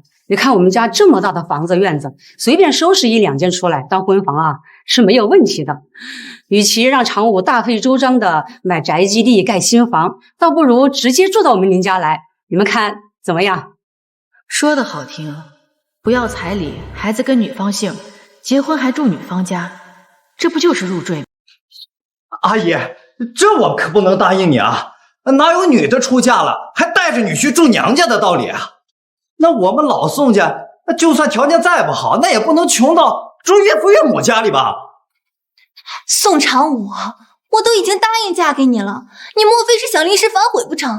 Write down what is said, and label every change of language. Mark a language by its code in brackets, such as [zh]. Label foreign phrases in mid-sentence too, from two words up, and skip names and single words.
[zh] 你看我們家這麼大的房子院子，隨便收拾1、2間出來當婚房啊是沒有問題的。與其讓常武大費周章的買宅基地蓋新房，倒不如直接住到我們林家來。你們看怎麼樣？說的好聽，不要彩禮，孩子跟女方姓，結婚還住女方家，這不就是入赘嗎？阿姨，這我可不能答應你啊！哪有女的出嫁了还带着女婿住娘家的道理啊？那我们老宋家，就算条件再不好，那也不能穷到住岳父岳母家里吧？宋常武，我都已经答应嫁给你了，你莫非是想临时反悔不成？